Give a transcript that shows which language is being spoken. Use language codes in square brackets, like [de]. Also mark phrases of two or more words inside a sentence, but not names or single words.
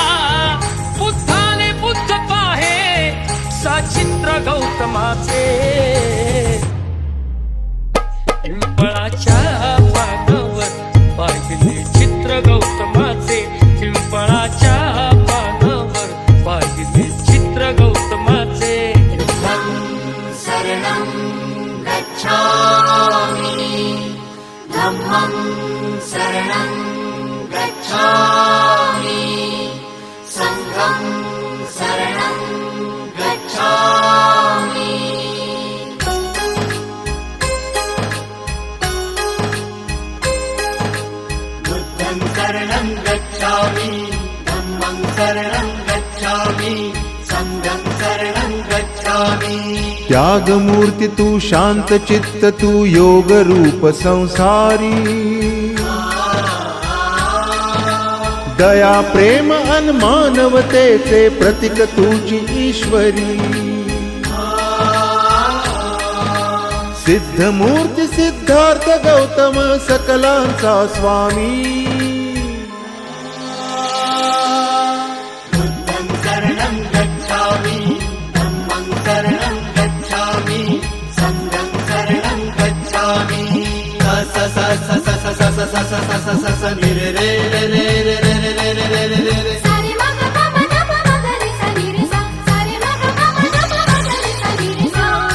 [mr] बुद्धाने बुद्ध पाहे सचित्र गौतमाचे पिंपळाच्या पानावर पाहिले चित्र गौतमाचे पिंपळाच्या पानावर पाहिले चित्र गौतमाचे। [pi] बुद्धं शरणं गच्छामि धम्मं शरणं गच्छामि संघं शरणं गच्छामि। बुद्धं शरणं गच्छामि धम्मं शरणं गच्छामि संघं शरणं गच्छामि। [mr] त्यागमूर्ती तू शांत चित्त तू योग रूप संसारी दया प्रेम अन मानवतेचे प्रतीक तुझी ईश्वरी। सिद्ध मूर्ती सिद्धार्थ गौतम सकलांचा स्वामी। [pi] बुद्धं शरणं गच्छामि धम्मं शरणं गच्छामि संघं शरणं गच्छामि। स स स स स स स स स स स स नि रे रे रे रे रे रे रे रे रे रे रे रे। सारे मग प म ध प म ग रे सा नि रे सा सारे मग प म ध प म ग रे सा नि रे सा।